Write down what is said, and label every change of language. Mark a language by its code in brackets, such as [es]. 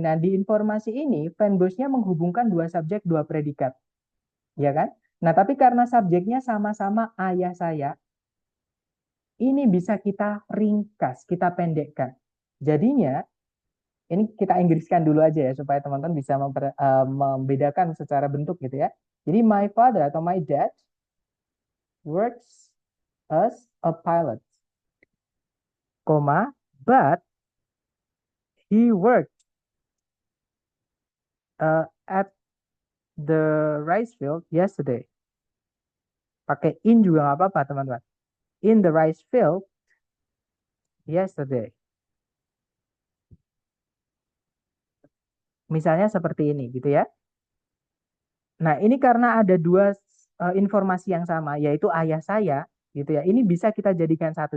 [id] Nah, di informasi ini, fanbase-nya menghubungkan dua subjek, dua predikat. Ya kan? Nah, tapi karena subjeknya sama-sama ayah saya, ini bisa kita ringkas, kita pendekkan. Jadinya, ini kita Inggriskan dulu aja ya supaya teman-teman bisa membedakan secara bentuk gitu ya. Jadi [en] my father [id] atau [en] my dad works as a pilot, comma, but he worked at the rice field yesterday. [id] Pakai in juga nggak apa-apa teman-teman. [en] In the rice field yesterday. [id] Misalnya seperti ini gitu ya. Nah, ini karena ada dua informasi yang sama, yaitu ayah saya, gitu ya. Ini bisa kita jadikan satu.